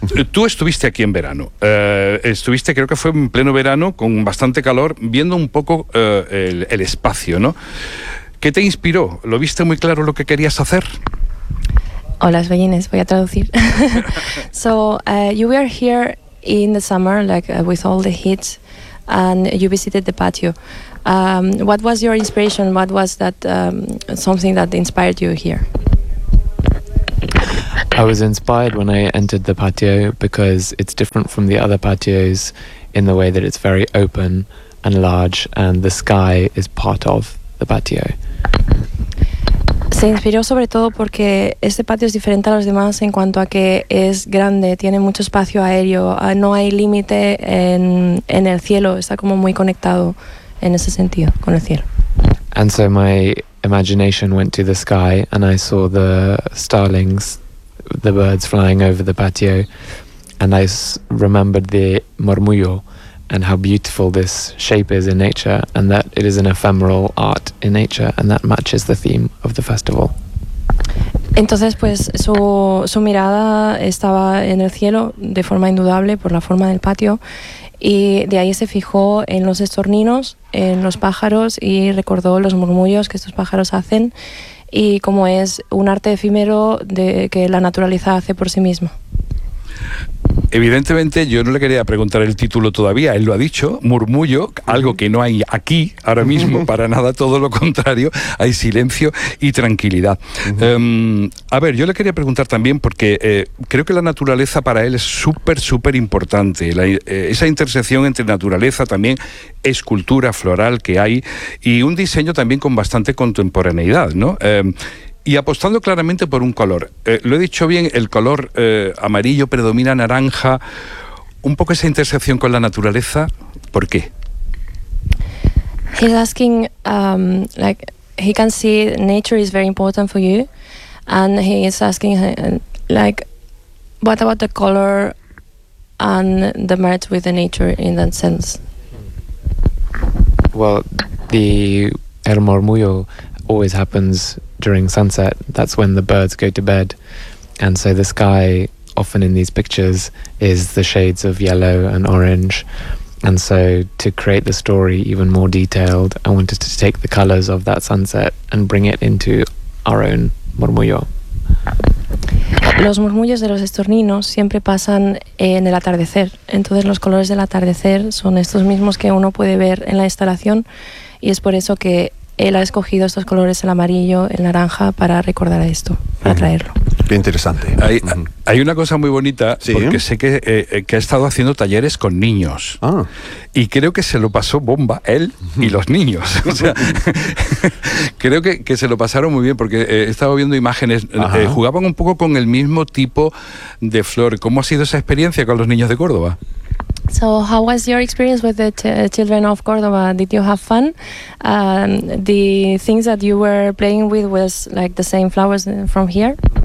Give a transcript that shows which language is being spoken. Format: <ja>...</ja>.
<es>Tú estuviste aquí en verano. Estuviste, creo que fue en pleno verano, con bastante calor, viendo un poco el espacio, ¿no? ¿Qué te inspiró? ¿Lo viste muy claro lo que querías hacer? Hola, Sveines, voy a traducir.</es> <en>So, you were here in the summer, like with all the heat, and you visited the patio. What was your inspiration? What was that something that inspired you here? I was inspired when I entered the patio because it's different from the other patios in the way that it's very open and large, and the sky is part of the patio.</en> <es>Se inspiró sobre todo porque este patio es diferente a los demás en cuanto a que es grande, tiene mucho espacio aéreo, no hay límite en el cielo, está como muy conectado en ese sentido con el cielo.</es> <en>And so my imagination went to the sky and I saw the starlings, the birds flying over the patio, and I remembered the murmullo and how beautiful this shape is in nature, and that it is an ephemeral art in nature, and that matches the theme of the festival.</en> <es>Entonces, pues, su mirada estaba en el cielo, de forma indudable, por la forma del patio, y de ahí se fijó en los estorninos, en los pájaros, y recordó los murmullos que estos pájaros hacen, y como es un arte efímero de que la naturaleza hace por sí misma. Evidentemente, yo no le quería preguntar el título todavía, él lo ha dicho, murmullo, algo que no hay aquí ahora mismo, para nada, todo lo contrario, hay silencio y tranquilidad. A ver, yo le quería preguntar también, porque creo que la naturaleza para él es súper, súper importante, esa intersección entre naturaleza, también escultura floral que hay, y un diseño también con bastante contemporaneidad, ¿no? Y apostando claramente por un color, lo he dicho bien, el color amarillo predomina naranja, un poco esa intersección con la naturaleza, ¿por qué?</es> <en>He's asking, like, he can see nature is very important for you, and he is asking, like, what about the color and the merge with the nature in that sense? Well, the el murmullo always happens during sunset, that's when the birds go to bed, and so the sky often in these pictures is the shades of yellow and orange, and so to create the story even more detailed, I wanted to take the colors of that sunset and bring it into our own murmullo.</en> <es>Los murmullos de los estorninos siempre pasan en el atardecer, entonces los colores del atardecer son estos mismos que uno puede ver en la instalación, y es por eso que él ha escogido estos colores, el amarillo, el naranja, para recordar esto, para traerlo. Qué interesante. Hay una cosa muy bonita, ¿sí? Porque sé que ha estado haciendo talleres con niños. Ah. Y creo que se lo pasó bomba él y los niños. O sea, creo que se lo pasaron muy bien, porque he estado viendo imágenes. Jugaban un poco con el mismo tipo de flor. ¿Cómo ha sido esa experiencia con los niños de Córdoba?</es> <en>So how was your experience with the children of Córdoba? Did you have fun? The things that you were playing with was like the same flowers from here?</en>